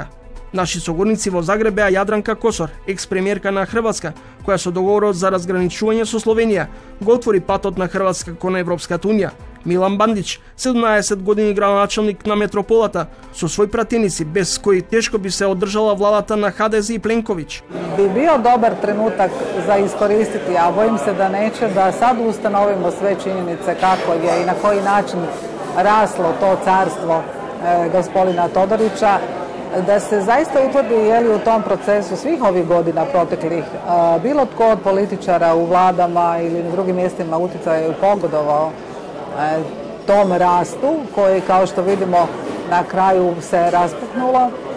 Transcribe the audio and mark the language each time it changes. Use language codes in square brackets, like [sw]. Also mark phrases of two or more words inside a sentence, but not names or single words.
[mk] Наши согорници во Загреб беа Јадранка Косор, екс-премиерка на Хрватска, која со договорот за разграничување со Словенија го отвори патот на Хрватска кон Европската унија. Милан Бандич, 17 години градоначалник на метрополата, со своји пратеници, без кои тешко би се одржала владата на ХДЗ и Пленковиć. [hr] Bi bio dobar trenutak za iskoristiti, a bojim se da neće, da sad ustanovimo sve činjenice kako je i na koji način raslo to carstvo gospodina Todorića, da se zaista utvrdi je li u tom procesu svih ovih godina proteklih bilo tko od političara u vladama ili na drugim mjestima utjecaju pogodovao tom rastu koji, kao što vidimo, na kraju se raspuknulo.